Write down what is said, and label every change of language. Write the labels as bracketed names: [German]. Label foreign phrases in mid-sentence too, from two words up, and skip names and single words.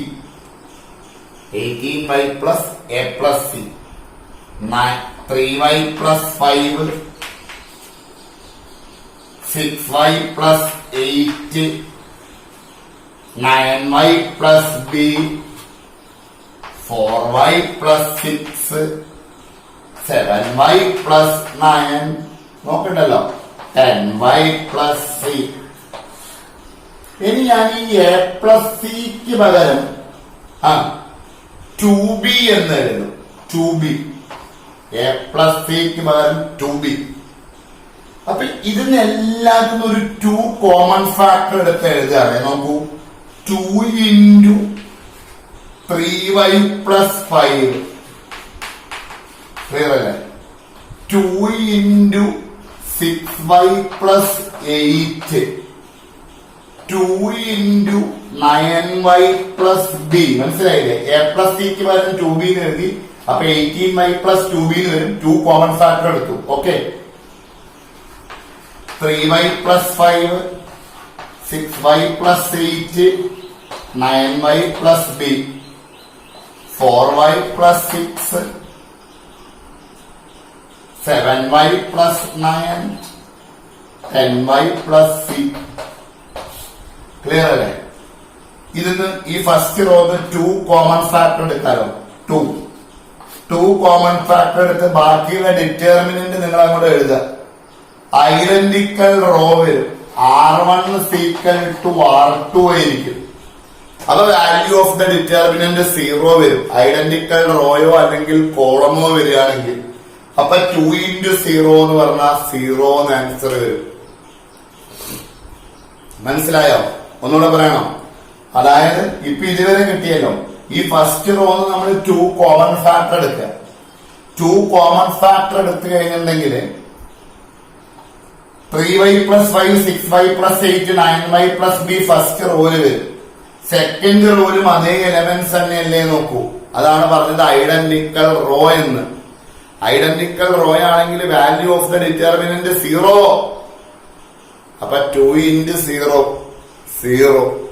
[English] 18y plus A plus C 3y plus 5 6y plus 8 9y plus B 4y plus 6 7y plus 9 നോക്കണ്ടല്ലോ 10y plus C. [Malayalam] ഇനി ഞാൻ ഈ [English] A plus C [Malayalam] ക്ക് പകരം 2b എന്ന് എഴുതും. 2b [English] A plus C [Malayalam] ക്ക് പകരം 2b. അപ്പൊ ഇതിന് എല്ലാത്തിനും ഒരു 2 [English] common factor [Malayalam] എടുത്ത് എഴുതുകയാണ്. നോക്കൂ, [English] 2 into 3y plus 5 [Malayalam] ക്ലിയർ അല്ലേ? [English] 2 into 6y plus 8 2 into 9y plus b. മനസ്സിലായില്ലേ? A plus C [Malayalam] ക്ക് പകരം 2b എന്ന് എഴുതി. അപ്പൊ [English] 18y plus 2b [Malayalam] എന്ന് വരും. 2 [English] common factor [Malayalam] എടുത്തു. ഓക്കെ, [English] 3y plus 5 6y plus 8 9y plus b 4y plus 6 7y plus 9 10y plus c. [Malayalam] ക്ലിയർ അല്ലേ? ഇതിന് ഈ ഫസ്റ്റ് റോന്ന് 2 [English] common factor [Malayalam] എടുക്കാലോ. 2 [English] common factor [Malayalam] എടുത്ത് ബാക്കിയുള്ള ഡിറ്റർമിനന്റ് നിങ്ങൾ അങ്ങോട്ട് എഴുതുക. [English] identical row [Malayalam] വരും. [English] R1 is equal to R2 [Malayalam] ആയിരിക്കും. അപ്പൊ [English] value of the determinant [Malayalam] 0 വരും. ഐഡന്റിക്കൽ റോയോ അല്ലെങ്കിൽ കോളമോ വരികയാണെങ്കിൽ അപ്പൊ [English] 2 into 0 [Malayalam] എന്ന് പറഞ്ഞാൽ 0 എന്ന് ആൻസർ വരും. മനസ്സിലായോ? ഒന്നുകൂടെ പറയണം. അതായത് ഇപ്പൊ ഇതുവരെ കിട്ടിയല്ലോ, ഈ ഫസ്റ്റ് റോന്ന് നമ്മൾ 2 [English] common factor [Malayalam] എടുക്കുക. 2 [English] common factor [Malayalam] എടുത്തു കഴിഞ്ഞിട്ടുണ്ടെങ്കിൽ [English] 3y plus 5 6y plus 8 9y plus b [Malayalam] ഫസ്റ്റ് റോയില് വരും. സെക്കൻഡ് റോയിലും അതേ എലമെന്റ്സ് തന്നെയല്ലേ നോക്കൂ. അതാണ് പറഞ്ഞത് [English] identical row [Malayalam] എന്ന്. [English] identical row [Malayalam] ആണെങ്കിൽ [English] value of the determinant [Malayalam] 0. അപ്പൊ [English] 2 into 0 [Malayalam] 0.